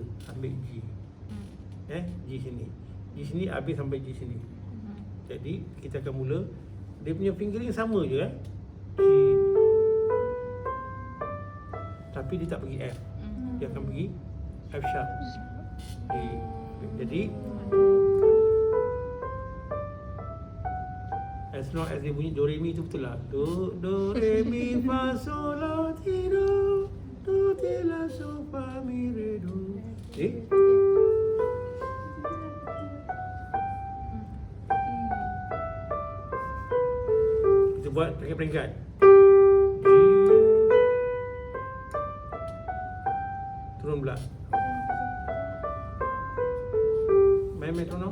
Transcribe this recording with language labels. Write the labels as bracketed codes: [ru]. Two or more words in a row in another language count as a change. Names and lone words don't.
[ms] Ambil G. G sini. G sini habis sampai G sini. Jadi kita akan mula. Dia punya fingering sama je G. Tapi dia tak pergi F. Dia akan pergi [en] F sharp. [ms] Jadi [en] as long as [ms] dia bunyi do re mi tu betul lah. Do re mi fa sol la ti do ti la so fa mi re do. Kita buat peringkat-peringkat. G. Turun pula. Main metronom.